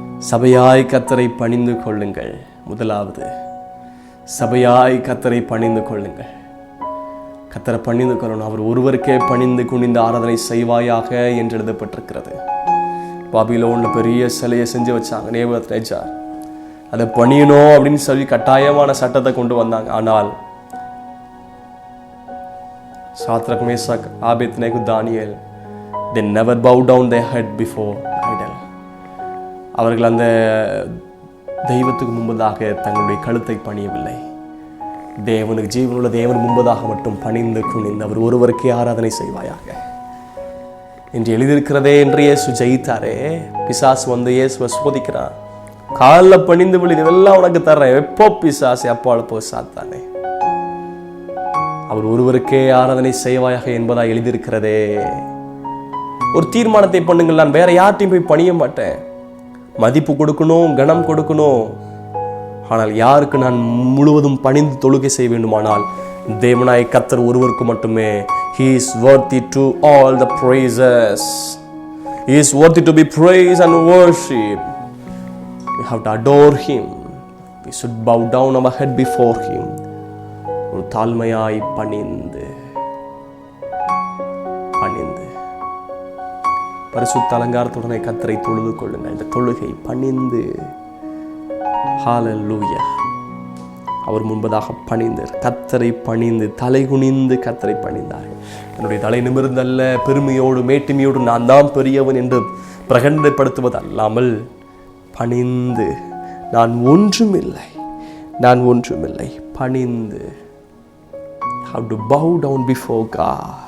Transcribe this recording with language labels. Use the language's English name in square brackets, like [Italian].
[Tamil] சபையாய் கர்த்தரை பணிந்து கொள்ளுங்கள். முதலாவது, சபையாய் கர்த்தரை பணிந்து கொள்ளுங்கள். கர்த்தரை பணிந்து கொள்ளணும். அவர் ஒருவருக்கே பணிந்து குனிந்து ஆராதனை செய்வாயாக என்று எழுதப்பட்டிருக்கிறது. பாபிலோன்ல பெரிய சிலையை செஞ்சு வச்சாங்க நேபுகத்நேச்சார். அதை பணியணும் அப்படின்னு சொல்லி கட்டாயமான சட்டத்தை கொண்டு வந்தாங்க. ஆனால் சாத்ரக், Meshach, Abednego, Daniel, [English] they never bow down their head before idol. [Tamil] அவர்கள் அந்த தெய்வத்துக்கு முன்பதாக தங்களுடைய கழுத்தை பணியவில்லை. தேவனுக்கு, ஜீவனுள்ள தேவன் முன்பதாக மட்டும் பணிந்து குனிந்து அவர் ஒருவருக்கே ஆராதனை செய்வாயாக என்று எழுதியிருக்கிறதே என்று இயேசு ஜெயித்தாரே. பிசாசு வந்து இயேசுவை சோதிக்கிறான். காலில் பணிந்து விழி, இதெல்லாம் உனக்கு தர்றேன். எப்போ பிசாசு, அப்போ போ சாத்தானே, அவர் ஒருவருக்கே ஆராதனை செய்வாயாக என்பதாக எழுதியிருக்கிறதே. ஒரு தீர்மானத்தை பண்ணுங்கள், நான் வேற யார்ட்டையும் போய் பணிய மாட்டேன். மதிப்பு கொடுக்கணும், கனம் கொடுக்கணும். ஆனால் யாருக்கு நான் முழுவதும் பணிந்து தொழுகை செய்ய வேண்டுமானால் தேவனாய் கர்த்தர் ஒருவருக்கு மட்டுமே. [English] He is worthy to all the praises. He is worthy to be praised and worshipped. We have to adore him. We should bow down our head before him. [Tamil] ஒரு தாழ்மையாய் பணிந்து பணிந்து பரிசுத்த அலங்காரத்துடனே கர்த்தரை தொழுது கொள்ளுங்கள். இந்த தொழுகை பணிந்து, ஹல்லேலூயா, அவர் முன்பதாக பணிந்து கர்த்தரை பணிந்து தலை குனிந்து கர்த்தரை பணிந்தார்கள். என்னுடைய தலை நிமிர்ந்தல்ல, பெருமையோடு மேட்டுமையோடு நான் தான் பெரியவன் என்று பிரகடனப்படுத்துவது அல்லாமல் பணிந்து, நான் ஒன்றுமில்லை, நான் ஒன்றுமில்லை, பணிந்து. [English] How to bow down before God.